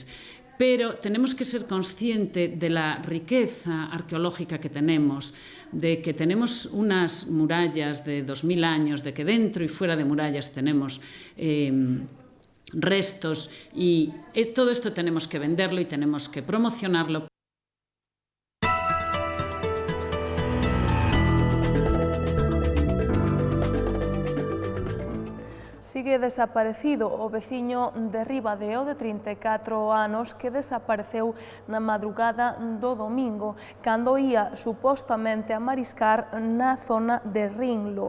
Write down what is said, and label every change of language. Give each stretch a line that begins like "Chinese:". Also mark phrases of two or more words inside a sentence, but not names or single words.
Spanish: Pero tenemos que ser conscientes de la riqueza arqueológica que tenemos, de que tenemos unas murallas de 2000 años, de que dentro y fuera de murallas tenemos restos, y todo esto tenemos que venderlo y tenemos que promocionarlo.
Galician: Sigue desaparecido o veciño de Ribadeo de 34 anos que desapareceu na madrugada do domingo cando ía supostamente a mariscar na zona de Rinlo.